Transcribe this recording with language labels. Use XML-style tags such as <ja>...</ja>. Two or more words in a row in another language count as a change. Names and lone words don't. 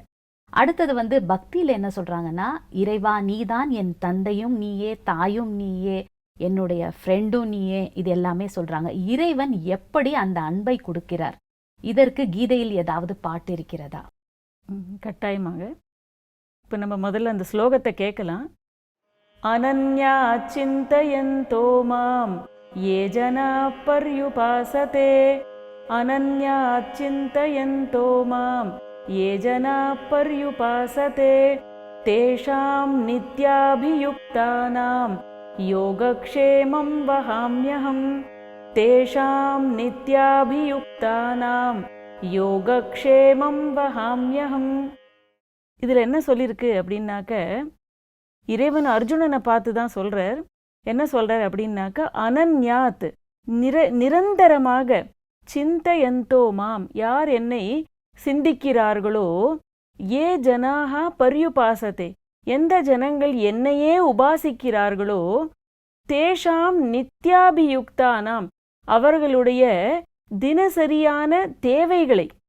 <ta>அடுத்தது பக்தியில என்ன சொல்றாங்கன்னா, இறைவா நீதான் என் தந்தையும் நீயே, தாயும் நீயே, என்னுடைய ஃப்ரெண்டும் நீயே, இது எல்லாமே சொல்றாங்க. இறைவன் எப்படி அந்த அன்பை கொடுக்கிறார்? இதற்கு கீதையில் ஏதாவது பாட்டு இருக்கிறதா? கட்டாயமாக. இப்போ நம்ம முதல்ல அந்த ஸ்லோகத்தை கேட்கலாம்.</ta> <sa>अनन्या चिन्तयन्तो मां ये जना पर्युपासते, अनन्या चिन्तयन्तो मां ये जना पर्युपासते, तेषां नित्याभियुक्तानां योगक्षेमं वहाम्यहम्, तेषां नित्याभियुक्तानां योगक्षेमं वहाम्यहम्.</sa> <ta>இதில் என்ன சொல்லியிருக்கு அப்படின்னாக்க, இறைவன் அர்ஜுனனை பார்த்து தான் சொல்கிறார். என்ன சொல்கிறார் அப்படின்னாக்க, அனன்யாத் நிரந்தரமாக,</ta> <sa>चिन्तयन्तो मां</sa> <ta>யார் என்னை சிந்திக்கிறார்களோ,</ta> <sa>ये जनाः पर्युपासते</sa> <ta>எந்த ஜனங்கள் என்னையே உபாசிக்கிறார்களோ,</ta> <sa>तेषां नित्याभियुक्तानां</sa> <ta>அவர்களுடைய தினசரியான தேவைகளை,</ta>